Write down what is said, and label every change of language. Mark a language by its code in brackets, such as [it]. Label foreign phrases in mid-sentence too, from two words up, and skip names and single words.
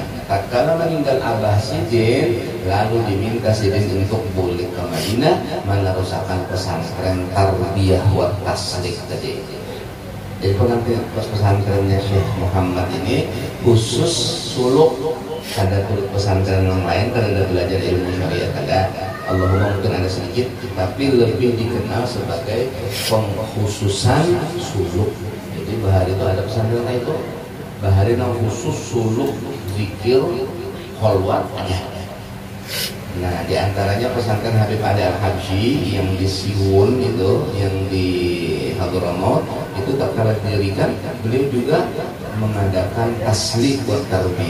[id] Tatkala meninggal Abah Sidin, lalu diminta Sidin untuk balik ke Madinah meneruskan pesantren [ar] تربية وتسليك [id] tadi. Jadi pengantin pesantrennya Syekh Muhammad ini khusus suluk, ada pesantren yang lain kada belajar ilmu syariat ada. Allahumma mungkin ada sedikit, tapi lebih dikenal sebagai pengkhususan suluk. [bjn] Jadi bahari itu ada pesantren itu bahari yang khusus suluk, zikir, kholwat. [id] Nah diantaranya pesantren Habib Ali Al-Habsyi yang di Siwun itu, yang di Hadramaut itu tatkala didirikan, beliau juga mengadakan taslik buat tarbiyah.